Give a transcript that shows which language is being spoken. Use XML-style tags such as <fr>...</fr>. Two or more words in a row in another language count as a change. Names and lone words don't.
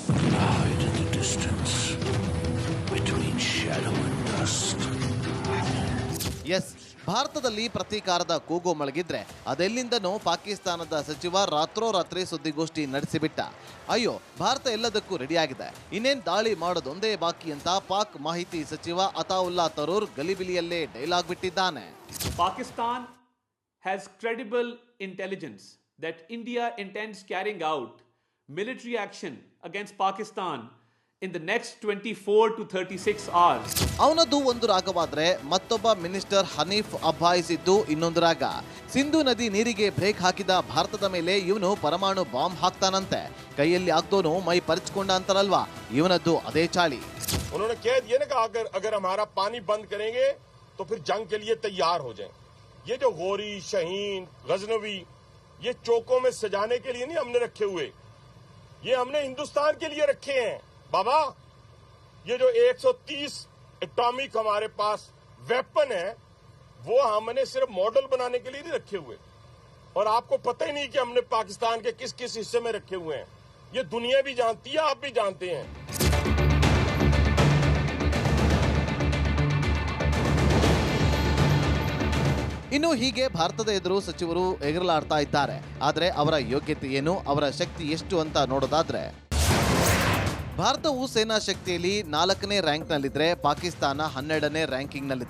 <kn>ಎಸ್, ಭಾರತದಲ್ಲಿ ಪ್ರತೀಕಾರದ ಕೂಗು ಮೊಳಗಿದ್ರೆ ಅದೆಲ್ಲಿಂದನೂ ಪಾಕಿಸ್ತಾನದ ಸಚಿವ ರಾತ್ರೋರಾತ್ರಿ ಸುದ್ದಿಗೋಷ್ಠಿ ನಡೆಸಿಬಿಟ್ಟ. ಅಯ್ಯೋ, ಭಾರತ ಎಲ್ಲದಕ್ಕೂ ರೆಡಿಯಾಗಿದೆ, ಇನ್ನೇನ್ ದಾಳಿ ಮಾಡೋದೊಂದೇ ಬಾಕಿ ಅಂತ ಪಾಕ್ ಮಾಹಿತಿ ಸಚಿವ ಅತಾವುಲ್ಲಾ ತರೂರ್ ಗಲಿಬಿಲಿಯಲ್ಲೇ ಡೈಲಾಗ್ ಬಿಟ್ಟಿದ್ದಾನೆ.</kn> <en>ಪಾಕಿಸ್ತಾನ್ has credible intelligence that India intends carrying out military action against Pakistan in the next 24 to 36 hours.</en> <kn>ಅವನದು ಒಂದು ರಾಗವಾದ್ರೆ ಮತ್ತೊಬ್ಬ ಮಿನಿಸ್ಟರ್ ಹನೀಫ್ ಅಬ್ಬಾಯಿಸಿದ್ದು ಇನ್ನೊಂದು ರಾಗ. ಸಿಂಧು ನದಿ ನೀರಿಗೆ ಬ್ರೇಕ್ ಹಾಕಿದ ಭಾರತದ ಮೇಲೆ ಇವನು ಪರಮಾಣು ಬಾಂಬ್ ಹಾಕ್ತಾನಂತೆ. ಕೈಯಲ್ಲಿ ಆಗ್ದೋನು ಮೈ ಪರಿಚ್ಕೊಂಡ ಅಂತಾರಲ್ವಾ, ಇವನದ್ದು ಅದೇ ಚಾಳಿ.</kn> <hi>उन्होंने कह दिया ना कि अगर हमारा पानी बंद करेंगे तो फिर जंग के लिए तैयार हो जाएं. ये जो गोरी, शहीन, गजनवी, ये चौकों में सजाने के लिए नहीं हमने रखे हुए, ये हमने हिंदुस्तान के लिए रखे हैं बाबा. ये जो 130 एटॉमिक हमारे पास वेपन है वो हमने सिर्फ मॉडल बनाने के लिए नहीं रखे हुए, और आपको पता ही नहीं कि हमने पाकिस्तान के किस किस हिस्से में रखे हुए हैं. ये दुनिया भी जानती है, आप भी जानते हैं.</hi> <kn>ಇನ್ನು ಹೀಗೆ ಭಾರತದ ಎದುರು ಸಚಿವರು ಎಗರಲಾಡ್ತಾ ಇದ್ದಾರೆ. ಆದರೆ ಅವರ ಯೋಗ್ಯತೆ ಏನು, ಅವರ ಶಕ್ತಿ ಎಷ್ಟು ಅಂತ ನೋಡೋದಾದ್ರೆ, ಭಾರತವು ಸೇನಾ ಶಕ್ತಿಯಲ್ಲಿ 4ನೇ ರ್ಯಾಂಕ್ನಲ್ಲಿದ್ದರೆ ಪಾಕಿಸ್ತಾನ 12ನೇ ರ್ಯಾಂಕಿಂಗ್ನಲ್ಲಿದೆ.</kn>